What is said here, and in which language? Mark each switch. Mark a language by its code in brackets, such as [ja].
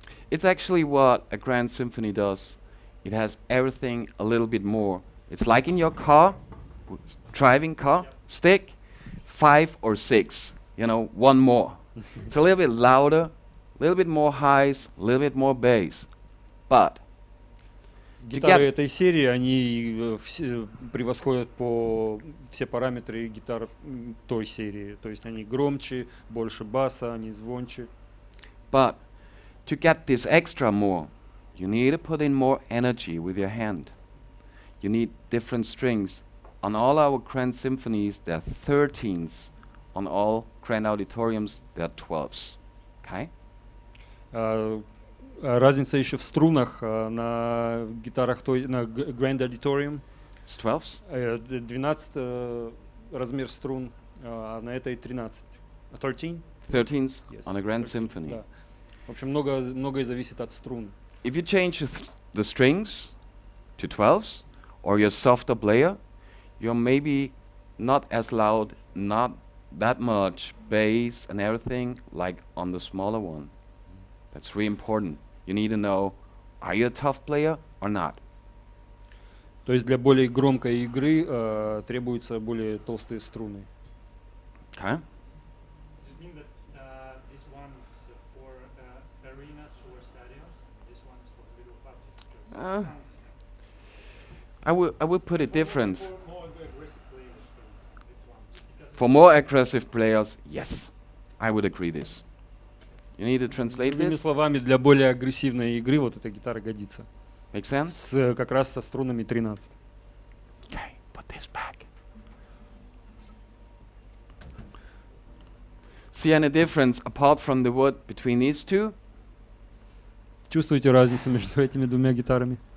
[en] It's actually what a grand symphony does. It has everything a little bit more. It's like in your car, driving car, stick, 5 or 6, you know, one more. It's a little bit louder, a little bit more highs, a little bit more bass. But [ru] Гитары этой серии, они все превосходят по все параметры гитар той серии. То есть они громче, больше баса, они звонче. [en] But to get this extra more, you need to put in more energy with your hand. You need different strings. On all our grand symphonies, there are 13s. On all grand auditoriums, there are 12s. Okay? [ru] Разница еще в струнах на гитарах на Grand Auditorium. [en] It's 12s? [ru] 12 размер струн, а на этой 13. 13? [en] 13s Yes, on a grand symphony. [ru] да. В общем, многое зависит от струн. [en] If you change the strings to 12s, or you're a softer player, you're maybe not as loud, not that much bass and everything like on the smaller one. That's really important. You need to know, are you a tough player or not? [ru] То есть для более громкой игры требуются более толстые струны. [en] Okay? Does it mean that this one's for arenas or stadiums? This one's for little public? I would put it different. For more aggressive players, this one. Because For more aggressive players, yes, I would agree this. You need to translate [ru] Другими [en] this. [ru] словами, для более агрессивной игры вот эта гитара годится. [en] Make sense? [ru] Как раз со струнами 13. [en] Okay, put this back. See any difference apart from the wood between these two? [ru] Чувствуете разницу между этими двумя гитарами?